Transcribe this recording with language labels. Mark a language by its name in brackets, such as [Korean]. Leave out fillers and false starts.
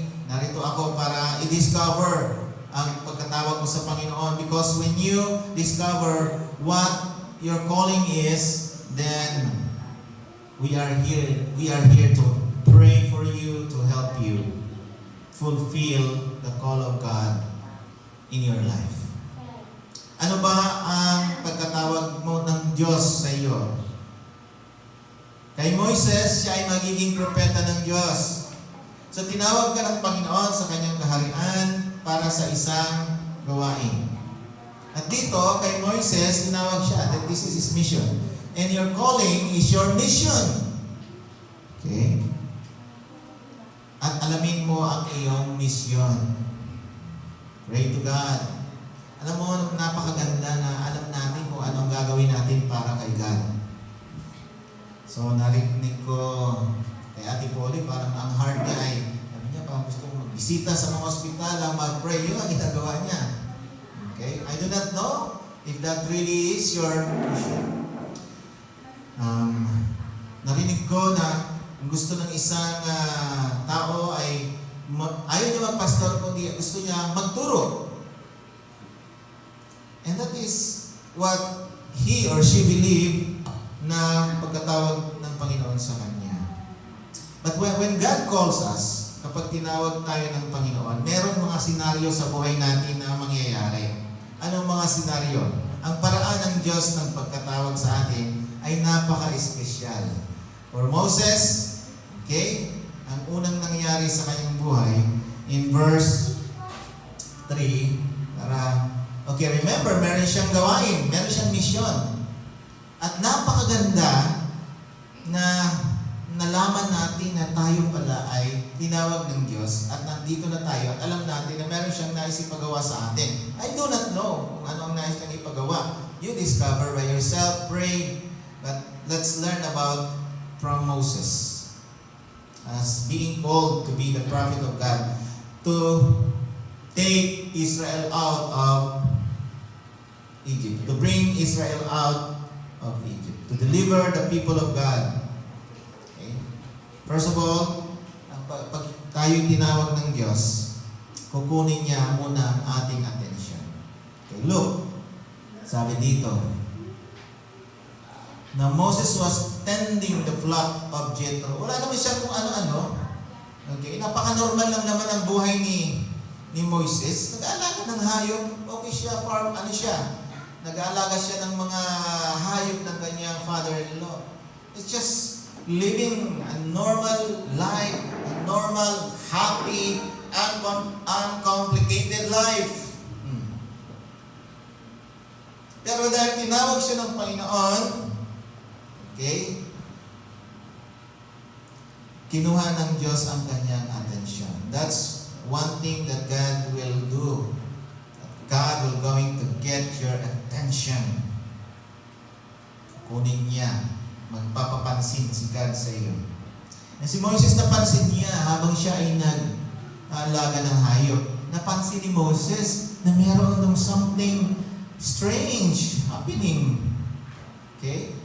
[Filipino] Narito ako para i-discover ang pagkatawag mo sa Panginoon. [English] Because when you discover what your calling is, then we are here to pray for you, to help you fulfill the call of God in your life. [Filipino] Ano ba ang pagkatawag mo ng Diyos sa iyo? Kay Moises, siya ay magiging propeta ng Diyos. So tinawag ka ng Panginoon sa kanyang kaharian para sa isang gawain. At dito, kay Moises, tinawag siya [English] that this is his mission. And your calling is your mission. Okay? [Filipino] At alamin mo ang iyong mission. [English] Pray to God. [Filipino] Alam mo, napakaganda na alam natin kung anong gagawin natin para kay God. So, narinig ko kay Ate Polly, parang ang hard niya ay, sabi niya, parang gusto kong magbisita sa mga ospital, mag-pray, yun ang ginagawa niya. [English] Okay? I do not know if that really is your mission. [Filipino] Narinig ko na ang gusto ng isang tao ay ayaw niya magpastor, kundi gusto niya magturo. [English] And that is what he or she believe [Filipino] na pagkatawag ng Panginoon sa kanya. [English] But when God calls us, [Filipino] kapag tinawag tayo ng Panginoon, merong mga senaryo sa buhay natin na mangyayari. Anong mga senaryo? Ang paraan ng Diyos ng pagkatawag sa atin ay napaka-espesyal. For Moses, okay, ang unang nangyari sa kanyang buhay, in verse 3, remember, meron siyang gawain, meron siyang misyon. At napakaganda na nalaman natin na tayo pala ay tinawag ng Diyos at nandito na tayo at alam natin na meron siyang nais ipagawa sa atin. [English] I do not know [Filipino] kung ano ang nais niyang ipagawa. [English] You discover by yourself, pray, but let's learn about from Moses as being called to be the prophet of God, to take Israel out of Egypt, to bring Israel out of Egypt, to deliver the people of God. Okay? [Filipino] First of all, pag tayo tinawag ng Diyos, kukunin niya muna ang ating attention. [English] Okay, look, [Filipino] sabi dito, na [English] Moses was tending the flock of Jethro. [Filipino] Wala naman siya kung ano-ano. Okay, napaka-normal lang naman ang buhay ni Moses. Nag-aalaga ng hayop. Okay siya, nag-aalaga siya ng mga hayop ng kanyang father-in-law. [English] It's just living a normal life, a normal, happy, uncomplicated life. [Filipino] Pero dahil tinawag siya ng Panginoon, okay, kinuha ng Diyos ang kanyang attention. [English] That's one thing that God will do. God will going to get your attention. [Filipino] Kunin niya. Magpapapansin si God sa iyo. And si Moses, napansin niya habang siya ay nag-aalaga ng hayop. Napansin ni Moses na meron daw [English] something strange happening. [Filipino] Okay?